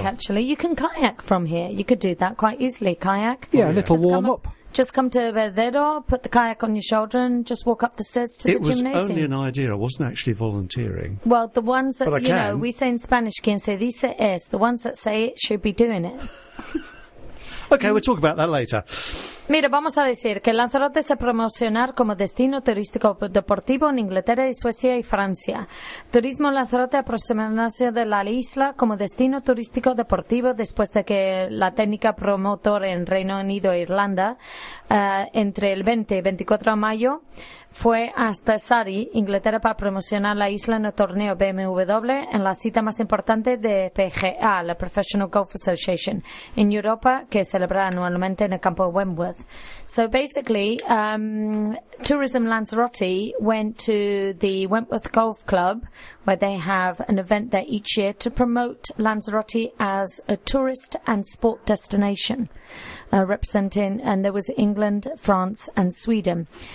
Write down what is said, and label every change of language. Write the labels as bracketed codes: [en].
[en] Actually. You can kayak from here. You could do that quite easily, kayak. Yeah, a little warm-up. Just come to Verdedo, put the kayak on your shoulder and just walk up the stairs to the gymnasium. It was only an idea. I wasn't actually volunteering. Well, the ones that, you know, we say in Spanish, quien se dice es, the ones that say it should be doing it. Okay, we'll talk about that later. [es] Mira, vamos a decir que Lanzarote se promocionará como destino turístico deportivo en Inglaterra y Suecia y Francia. Turismo Lanzarote aproximarse de la isla como destino turístico deportivo después de que la técnica promotor en Reino Unido e Irlanda, entre el 20 y 24 de mayo, fue hasta Surrey, Inglaterra, para promocionar la isla en el torneo BMW en la cita más importante de PGA, la Professional Golf Association, en Europa, que celebra anualmente en el campo de Wentworth. [en] So basically, Tourism Lanzarote went to the Wentworth Golf Club, where they have an event there each year to promote Lanzarote as a tourist and sport destination. representing, and there was England, France and Sweden.